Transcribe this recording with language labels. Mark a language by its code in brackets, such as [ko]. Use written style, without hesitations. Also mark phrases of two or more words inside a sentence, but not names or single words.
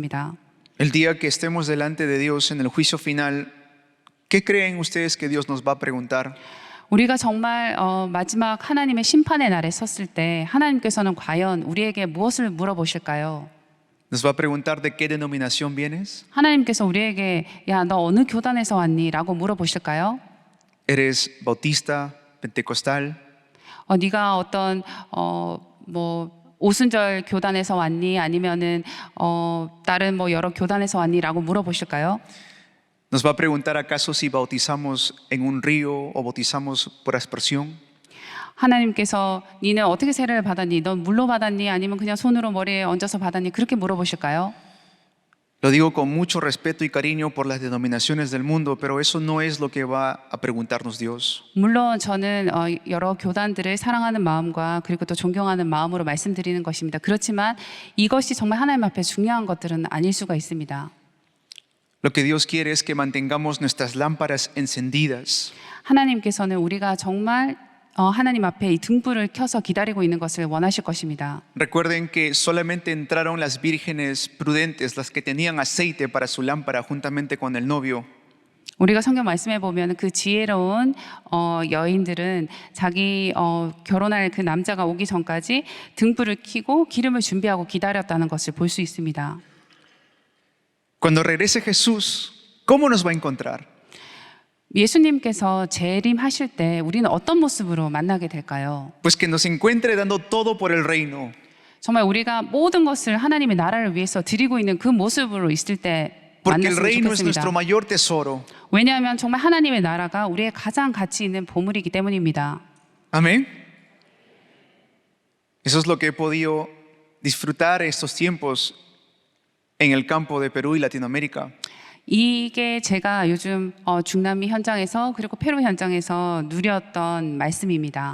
[es] El día que estemos delante de Dios en el juicio final, ¿Qué creen ustedes que Dios nos va a preguntar? [ko] 우리가 정말 마지막 하나님의 심판의 날에 섰을 때 하나님께서는 과연 우리에게 무엇을 물어보실까요? [es] ¿Nos va a preguntar de qué denominación vienes? [ko] 하나님께서 우리에게 야, 너 어느 교단에서 왔니? 라고 물어보실까요? [es] ¿Eres bautista, pentecostal? [ko] 네가 어떤 뭐 오순절 교단에서 왔니? 아니면은 다른 뭐 여러 교단에서 왔니?라고 물어보실까요? [es] ¿Nos va a preguntar acaso si bautizamos en un río o bautizamos por aspersión? [ko] 하나님께서 니는 어떻게 세례를 받았니? 넌 물로 받았니? 아니면 그냥 손으로 머리에 얹어서 받았니? 그렇게 물어보실까요? [es] Lo digo con mucho respeto y cariño por las denominaciones del mundo, pero eso no es lo que va a preguntarnos Dios. [ko] 물론 저는 여러 교단들을 사랑하는 마음과 그리고 또 존경하는 마음으로 말씀드리는 것입니다. 그렇지만 이것이 정말 하나님 앞에 중요한 것들은 아닐 수가 있습니다. [es] Lo que Dios quiere es que mantengamos nuestras lámparas encendidas. [ko] 하나님께서는 우리가 정말 하나님 앞에 이 등불을 켜서 기다리고 있는 것을 원하실 것입니다. [es] Recuerden que solamente entraron las vírgenes prudentes, las que tenían aceite para su lámpara juntamente con el novio. [ko] 우리가 성경 말씀에 보면 그 지혜로운 여인들은 자기 결혼할 그 남자가 오기 전까지 등불을 켜고 기름을 준비하고 기다렸다는 것을 볼 수 있습니다. [es] Cuando regrese Jesús, ¿cómo nos va a encontrar? [ko] 예수님께서 재림하실 때 우리는 어떤 모습으로 만나게 될까요? [es] Pues que nos encuentre dando todo por el reino. [ko] 정말 우리가 모든 것을 하나님의 나라를 위해서 드리고 있는 그 모습으로 있을 때 [es] Porque el [ko] 만났으면 [es] reino es [ko] 좋겠습니다. [es] nuestro mayor tesoro. [ko] 왜냐하면 정말 하나님의 나라가 우리의 가장 가치 있는 보물이기 때문입니다. [es] Amén. Eso es lo que he podido disfrutar estos tiempos en el campo de Perú y Latinoamérica. [ko] 이게 제가 요즘 중남미 현장에서 그리고 페루 현장에서 누렸던 말씀입니다.